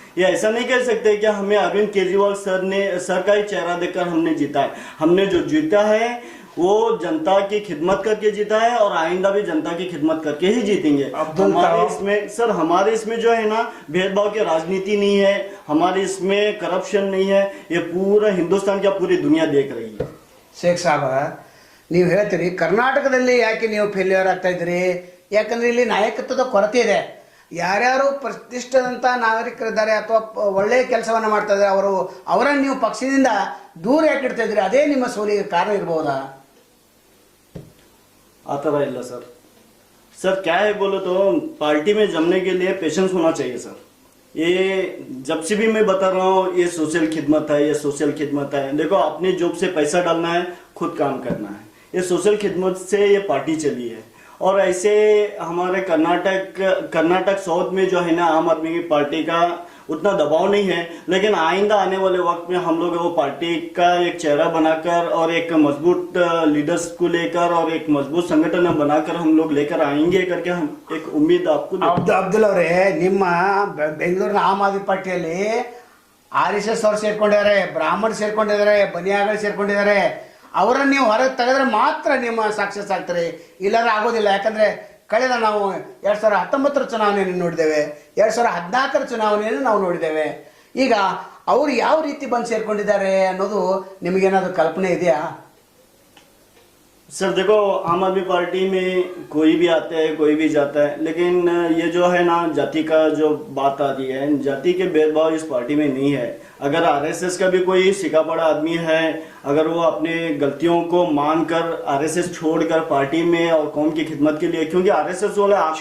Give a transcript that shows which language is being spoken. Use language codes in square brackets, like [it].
[hi] ये ऐसा नहीं कह सकते कि हमें अरविंद केजरीवाल सर का ही चेहरा देखकर हमने जीता है। हमने जो जीता है वो जनता की खिदमत करके जीता है और आइंदा भी जनता की खिदमत करके ही जीतेंगे। अब्दुल हमारे तवाफ। इसमें सर, हमारे इसमें जो है ना भेदभाव की राजनीति नहीं है, हमारे इसमें करप्शन नहीं है, ये पूरा हिंदुस्तान क्या पूरी दुनिया देख रही है। [kn] ಶೇಖ್ ಸಾಬ, ನೀವು ಹೇಳ್ತೀರಿ ಕರ್ನಾಟಕದಲ್ಲಿ ಯಾಕೆ ನೀವು ಫೇಲ್ಯೂರ್ ಆಗ್ತಾ ಇದ್ದೀರಿ? ಯಾಕಂದ್ರೆ ಇಲ್ಲಿ ನಾಯಕತ್ವದ ಕೊರತೆ ಇದೆ. ಯಾರ್ಯಾರು ಪ್ರತಿಷ್ಠಿತ ನಾಗರಿಕರಿದ್ದಾರೆ ಅಥವಾ ಒಳ್ಳೆಯ ಕೆಲಸವನ್ನು ಮಾಡ್ತಾ ಇದ್ದಾರೆ ಅವರನ್ನು ನೀವು ಪಕ್ಷದಿಂದ ದೂರ ಯಾಕೆ ಇಡ್ತಾ ಇದ್ದೀರಿ? ಅದೇ ನಿಮ್ಮ ಸೋಲಿಗೆ ಕಾರಣ ಇರಬಹುದಾ? आता रहा इल्ला सर। [hi] सर क्या है बोलो तो पार्टी में जमने के लिए पेशेंस होना चाहिए सर। ये जब से भी मैं बता रहा हूँ ये सोशल खिदमत है, ये सोशल खिदमत है। देखो अपने जॉब से पैसा डालना है, खुद काम करना है, ये सोशल खिदमत से ये पार्टी चली है। और ऐसे हमारे कर्नाटक साउथ में जो है ना आम आदमी की पार्टी का उतना दबाव नहीं है, लेकिन आइंदा आने वाले वक्त में हम लोग वो पार्टी का एक चेहरा बनाकर और एक मजबूत लीडर्स को लेकर और एक मजबूत संगठन बनाकर हम लोग लेकर आएंगे करके हम एक उम्मीद आपको [kn] ಅಬ್ದುಲ್ ಅವರೇ, ನಿಮ್ಮ ಬೆಂಗಳೂರಿನ ಆಮ್ ಆದ್ಮಿ ಪಾರ್ಟಿಯಲ್ಲಿ RSS ಅವರು ಸೇರ್ಕೊಂಡಿದ್ದಾರೆ, ಬ್ರಾಹ್ಮಣರು ಸೇರ್ಕೊಂಡಿದ್ದಾರೆ, ಬನಿಯಾಗಳು ಸೇರ್ಕೊಂಡಿದ್ದಾರೆ. ಅವರನ್ನು ನೀವು ಹೊರಗೆ ತೆಗೆದ್ರೆ ಮಾತ್ರ ನಿಮ್ಮ ಸಕ್ಸಸ್ ಆಗ್ತಾರೆ, ಇಲ್ಲಾಂದ್ರೆ ಆಗೋದಿಲ್ಲ. ಯಾಕಂದ್ರೆ ಕಳೆದ ನಾವು 2019 ಚುನಾವಣೆಯನ್ನು ನೋಡಿದ್ದೇವೆ, 2014 ಚುನಾವಣೆಯನ್ನು ನಾವು ನೋಡಿದ್ದೇವೆ. ಈಗ ಅವರು ಯಾವ ರೀತಿ ಬಂದು ಸೇರ್ಕೊಂಡಿದ್ದಾರೆ ಅನ್ನೋದು ನಿಮಗೇನಾದರೂ ಕಲ್ಪನೆ ಇದೆಯಾ? [hi] सर देखो आम आदमी पार्टी में कोई भी आता है कोई भी जाता है, लेकिन ये जो है ना जाति का जो बात आती है, जाति के भेदभाव इस पार्टी में नहीं है। अगर आरएसएस का भी कोई सिका पड़ा आदमी है, अगर वो अपने गलतियों को मानकर आरएसएस छोड़कर पार्टी में और कौम की खिदमत के लिए, क्योंकि आरएसएस वाले